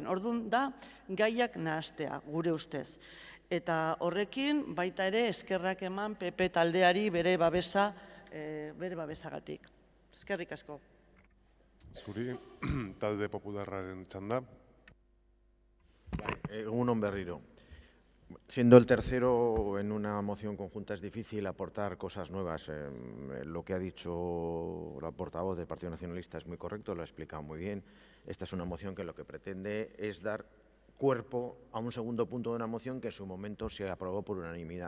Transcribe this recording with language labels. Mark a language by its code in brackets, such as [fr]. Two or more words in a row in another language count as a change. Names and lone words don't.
[eu] Orduan da, gaiak nahastea, gure ustez. Eta horrekin, baita ere, eskerrak eman PP taldeari bere babesagatik. Eskerrik asko. Zuri, talde popularraren txanda. Egunon berriro. [es] Siendo el tercero en una moción conjunta es difícil aportar cosas nuevas. Lo que ha dicho la portavoz del Partido Nacionalista es muy correcto, lo ha explicado muy bien. Esta es una moción que lo que pretende es dar cuerpo a un segundo punto de una moción que en su momento se aprobó por unanimidad.